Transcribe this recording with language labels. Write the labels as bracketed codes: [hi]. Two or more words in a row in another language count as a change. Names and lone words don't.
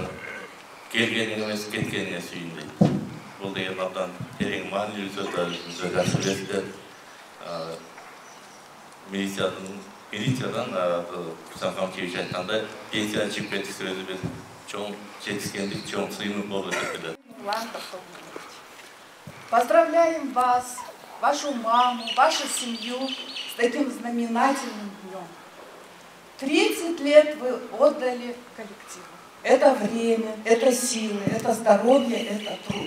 [ky] Келгениңе эмес, кеткениңе сүйүн дейт. Бул деген абдан терең маанилүү сөздөр, өзүңүздөр жакшы билесиздер. Милициядан Руслан Камчевич айткандай, пенсиядан чыгып кетишти өзү бир чоң жетишкендик, чоң сыймык болду деп билет. [ru] Поздравляем вас, вашу маму, вашу семью с таким знаменательным днем. 30 лет вы отдали коллективу. Это время, это силы, это здоровье, это труд.